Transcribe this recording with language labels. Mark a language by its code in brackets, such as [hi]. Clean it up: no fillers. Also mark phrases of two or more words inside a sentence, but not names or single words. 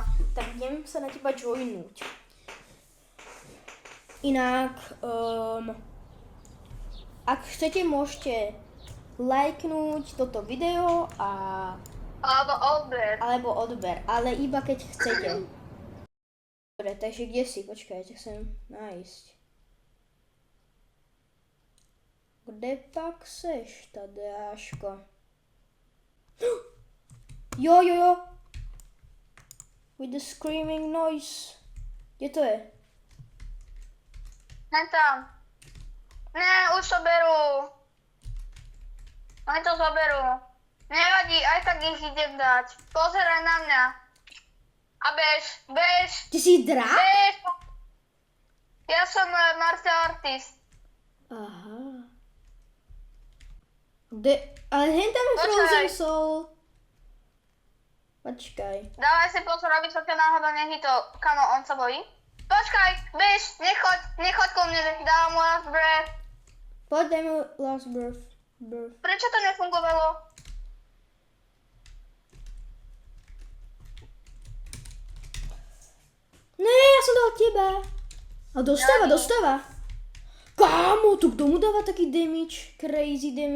[sk] Tak idem sa na teba joinúť. Inak, ak chcete, môžete lajknúť toto video alebo odber, ale iba keď chcete. Dobre, takže kde si? Počkajte, chcem nájsť. [cs] Kde pak seš, Tadeáško? Jo. [en] With the screaming noise. [sk] Kde to je? Hen tam. Ne, už to berú. Oni to zoberú. Nevadí, aj tak ich idem dať. Pozeraj na mňa. A bež. Ty si drak? Bež. Ja som [en] martial artist. [sk] Aha. Ale hen tam je Počkaj. Frozen Soul. Počkaj. Dávaj si pozor, aby sa ťa náhodou nechytol. Kamo, on sa bojí? Počkaj, bež, nechoď ku mne, dávam mu [en] last breath. [sk] Poď, daj mu [en] last breath. [sk] Prečo to nefungovalo? Ne, ja som dal teba. A dostáva. Kámo, tu kto mu dáva taký damage? [en] Crazy damage.